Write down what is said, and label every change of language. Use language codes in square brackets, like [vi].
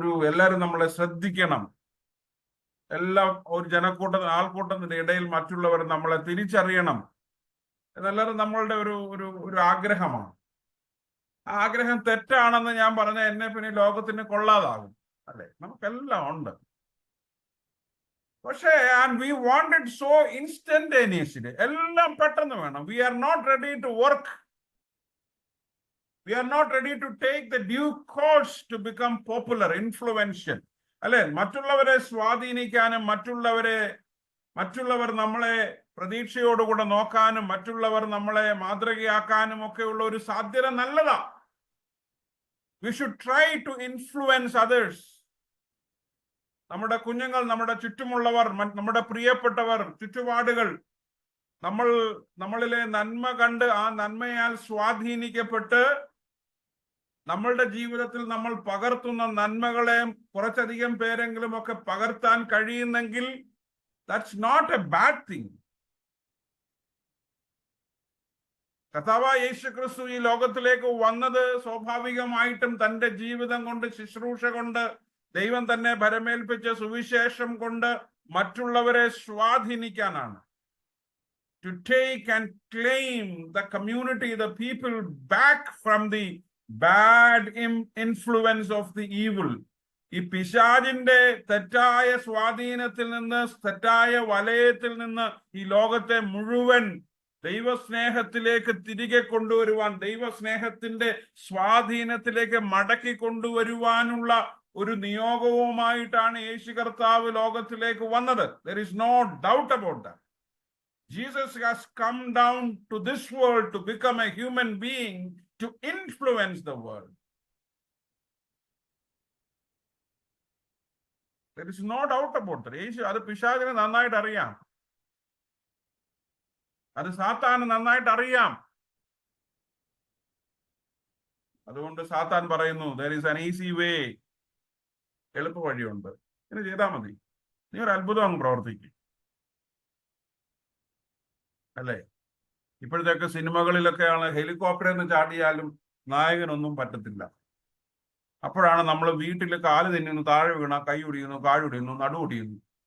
[ml] എല്ലാവരും നമ്മളെ ശ്രദ്ധിക്കണം, ഒരു ആൾക്കൂട്ടത്തിന്റെ ഇടയിൽ മറ്റുള്ളവർ നമ്മളെ തിരിച്ചറിയണം എന്നെല്ലാവരും നമ്മളുടെ ഒരു ആഗ്രഹമാണ്. ആ ആഗ്രഹം തെറ്റാണെന്ന് ഞാൻ പറഞ്ഞ എന്നെ പിന്നെ ലോകത്തിന് കൊള്ളാതാകും, അല്ലെ? നമുക്കെല്ലാം ഉണ്ട്. [en] പക്ഷേ we want it so instantaneously. [ml] എല്ലാം പെട്ടെന്ന് വേണം. [en] We are not ready to work. We are not ready to take the due course to become popular, influential. [ml] അല്ലെ? മറ്റുള്ളവരെ സ്വാധീനിക്കാനും മറ്റുള്ളവർ നമ്മളെ പ്രതീക്ഷയോടുകൂടെ നോക്കാനും മറ്റുള്ളവർ നമ്മളെ മാതൃകയാക്കാനും ഒക്കെ ഉള്ള ഒരു സാധ്യത നല്ലതാ. [en] We should try to influence others. [ml] നമ്മുടെ കുഞ്ഞുങ്ങൾ, നമ്മുടെ ചുറ്റുമുള്ളവർ, നമ്മുടെ പ്രിയപ്പെട്ടവർ, ചുറ്റുപാടുകൾ നമ്മളിലെ നന്മ കണ്ട് ആ നന്മയാൽ സ്വാധീനിക്കപ്പെട്ട് നമ്മളുടെ ജീവിതത്തിൽ നമ്മൾ പകർത്തുന്ന നന്മകളെ കുറച്ചധികം പേരെങ്കിലും ഒക്കെ പകർത്താൻ കഴിയുന്നെങ്കിൽ [en] that's not a bad thing. [ml] കർത്താവായ യേശുക്രിസ്തു ഈ ലോകത്തിലേക്ക് വന്നത് സ്വാഭാവികമായിട്ടും തന്റെ ജീവിതം കൊണ്ട്, ശുശ്രൂഷ കൊണ്ട്, ദൈവം തന്നെ ഭരമേൽപ്പിച്ച സുവിശേഷം കൊണ്ട് മറ്റുള്ളവരെ സ്വാധീനിക്കാനാണ്. [en] To take and claim the community, the people back from the bad influence of the evil. [ml] ഈ പിശാചിന്റെ തെറ്റായ സ്വാധീനത്തിൽ നിന്ന്, തെറ്റായ വലയത്തിൽ നിന്ന് ഈ ലോകത്തെ മുഴുവൻ ദൈവസ്നേഹത്തിലേക്ക് തിരികെ കൊണ്ടുവരുവാൻ, ദൈവസ്നേഹത്തിന്റെ സ്വാധീനത്തിലേക്ക് മടക്കി കൊണ്ടുവരുവാനുള്ള ഒരു നിയോഗവുമായിട്ടാണ് യേശു കർത്താവ് ലോകത്തിലേക്ക് വന്നത്. [en] There is no doubt about that. Jesus has come down to this world to become a human being to influence the world. There is no doubt about that. [ml] യേശു, അത് പിശാചിനെ നന്നായിട്ട് അറിയാം, അത് സാത്താന് നന്നായിട്ട് അറിയാം. അതുകൊണ്ട് സാത്താൻ പറയുന്നു, [en] there is an easy way. [ml] എളുപ്പ വഴിയുണ്ട്, ഇങ്ങനെ ചെയ്താൽ മതി, നീ ഒരു അത്ഭുതം അങ്ങ് പ്രവർത്തിക്കും, അല്ലേ? ഇപ്പോഴത്തെയൊക്കെ സിനിമകളിലൊക്കെയാണ് ഹെലികോപ്റ്ററിൽ നിന്ന് ചാടിയാലും നായകനൊന്നും പറ്റത്തില്ല. അപ്പോഴാണ് നമ്മൾ വീട്ടിൽ കാല് തിന്നുന്നു, താഴെ വീണ കൈ ഒടിയുന്നു, കാഴൊടിയുന്നു, നടുവൊടിയുന്നു.